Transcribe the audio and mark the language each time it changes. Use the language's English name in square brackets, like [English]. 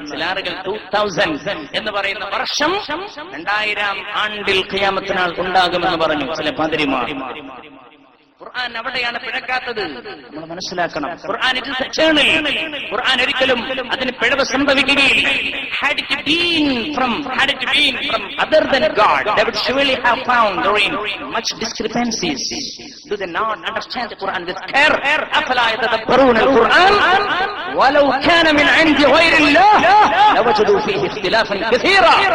[Malayalam] ചില ആളുകൾ 2000 എന്ന് പറയുന്ന വർഷം 2000 ആണ്ടിൽ ഖിയാമത്തിനാൾ ഉണ്ടാകുമെന്ന് പറഞ്ഞു ചില പാതിരിമാർ. ഖുർആൻ അവിടെയാണ് പിഴക്കാത്തത്, നമ്മൾ മനസ്സിലാക്കണം. ഖുർആൻ [English] It is eternal. [Malayalam] ഖുർആൻ ഒരിക്കലും അതിന് പിഴവ് സംഭവിക്കുകയില്ല. [English] Had it been from other than God, they would surely have found therein much discrepancies. Do they not understand the Quran with care? [Arabic] أفلا يتدبرون القرآن ولو كان من عند غير الله لوجدوا فيه اختلافا كثيرا.